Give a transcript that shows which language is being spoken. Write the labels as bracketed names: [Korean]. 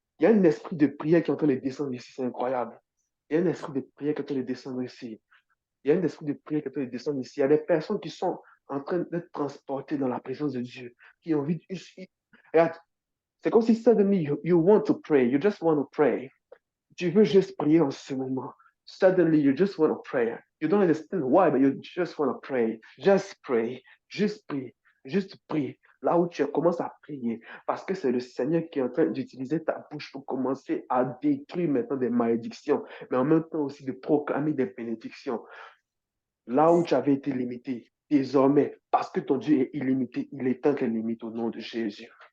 [French] Il y a un esprit de prière qui est en train de descendre ici, c'est incroyable. Il y a un esprit de prière qui est en train de descendre ici. Il y a un esprit de prière qui est en train de descendre ici. Il y a des personnes qui sont en train d'être transportées dans la présence de Dieu, qui ont envie de... Regarde, c'est comme si [English] suddenly you want to pray, you just want to pray. [French] Tu veux juste prier en ce moment. [English] Suddenly you just want to pray. You don't understand why, but you just want to pray. Just pray. [French] Juste prie. Juste prie. Là où tu commences à prier, parce que c'est le Seigneur qui est en train d'utiliser ta bouche pour commencer à détruire maintenant des malédictions, mais en même temps aussi de proclamer des bénédictions. Là où tu avais été limité, désormais, parce que ton Dieu est illimité, il éteint tes limites au nom de Jésus.